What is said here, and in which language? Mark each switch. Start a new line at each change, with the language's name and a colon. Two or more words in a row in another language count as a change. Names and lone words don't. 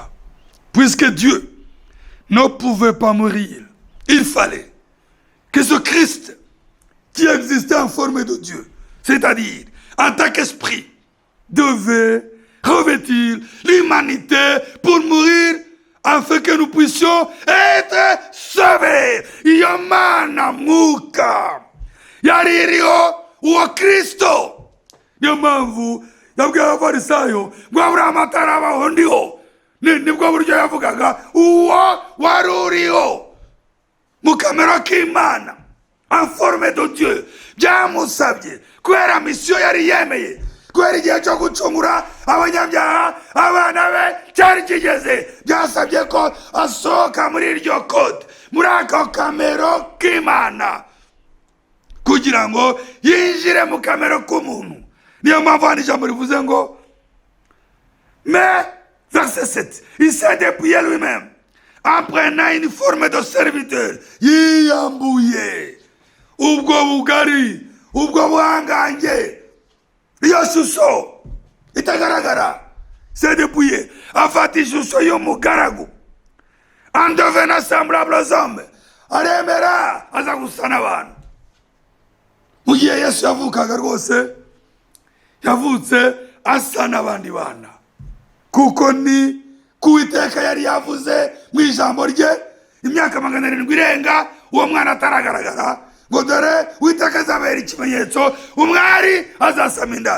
French: Puisque Dieu ne pouvait pas mourir, il fallait que ce Christ, qui existait en forme de Dieu, c'est-à-dire en tant qu'esprit, devait revêtir l'humanité pour mourir afin que nous puissions être sauvés.
Kinyarwanda: Iyo mana mwuka yari iriho uwo Kristo. Niyo mpamvu yabwiye abafarisayo ngo Aburahamu atarabaho ndiho. Nibwo buryo yavugaga uwo wari uriho mu kamero k'Imana
French: en forme de Dieu.
Kinyarwanda: Byamusabye kubera misiyo yari yemeye, kubera igihe cyo gucungura abanyabyaha abana be cyari kigeze, byasabye ko asohoka muri iryo kode, muri ako kamero k'Imana, kugira ngo yinjire mu kamero k'umuntu. Niyo mpamvu hano ijambo rivuze ngo
French: mais verset 7, il s'est dépouillé lui-même en prenant une forme de serviteur.
Kinyarwanda: Yiyambuye ubwo bugari, ubwo buhangange, iyo shusho itagaragara,
French: s'est dépouillé,
Kinyarwanda: afata ishusho y'umugaragu,
French: en devenant semblable aux hommes,
Kinyarwanda: aremera aza gusa n'abantu. Mu gihe Yesu yavukaga rwose yavutse asa n'abandi bana, kuko ni kuwiteka yari yavuze mu ijambo rye imyaka 700 irenga uwo mwana ataragaragara, ngo dore Uwiteka azabera ikimenyetso, umwari azasama inda.